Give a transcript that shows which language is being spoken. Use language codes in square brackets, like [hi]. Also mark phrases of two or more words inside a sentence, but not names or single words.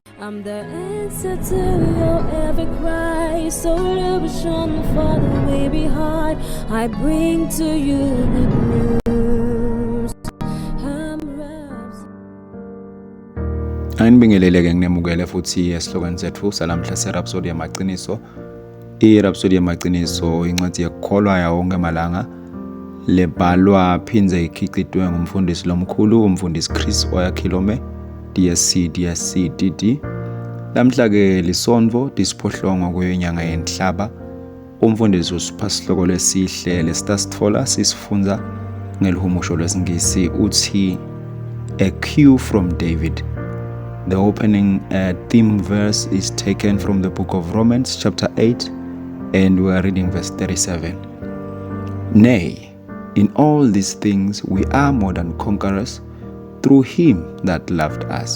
[en] I'm the answer to your every cry. Solution for the way behind. I bring to you good news. [ss] Ayinibingelele-ke nginemukele futhi esihlokweni sethu salamhla serhapsody yamaqiniso. I-Rhapsody yamaqiniso incwadi yekukholwa yawo wonke amalanga lebhalwa phinze ikhicitwe ngumfundisi lomkhulu umfundisi Chris Oyakhilome DSC DD. Lamhla-ke lisonto disiphohlongo kwenyanga yenhlaba. Umfundisi usipha isihloko lesihle lesithathola sisifunza ngelihumusho lwesingisi uthi A Cue from David. [en] The opening theme verse is taken from the book of Romans chapter 8 and we are reading verse 37. Nay, in all these things we are more than conquerors through him that loved us.